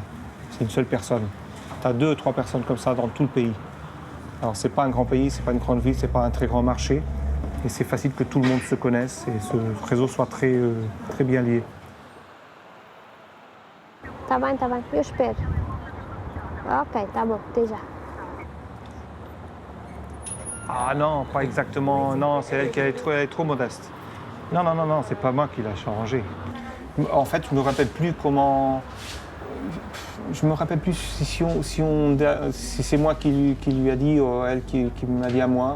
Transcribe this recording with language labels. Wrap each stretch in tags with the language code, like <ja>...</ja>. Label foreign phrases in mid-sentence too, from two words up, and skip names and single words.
<fr>C'est une seule personne. Tu as 2 ou 3 personnes comme ça dans tout le pays. Alors c'est pas un grand pays, c'est pas une grande ville, c'est pas un très grand marché. Et c'est facile que tout le monde se connaisse et ce réseau soit très bien lié.</fr> <pt>Tá bem, eu espero. Ok, tá bom, até já.</pt> <fr>Ah non, pas exactement, non, c'est elle qui elle est trop modeste. Non, c'est pas moi qui l'a changé. En fait, je me rappelle plus comment... Je me rappelle plus si c'est moi qui lui a dit ou elle qui m'a dit à moi.</fr>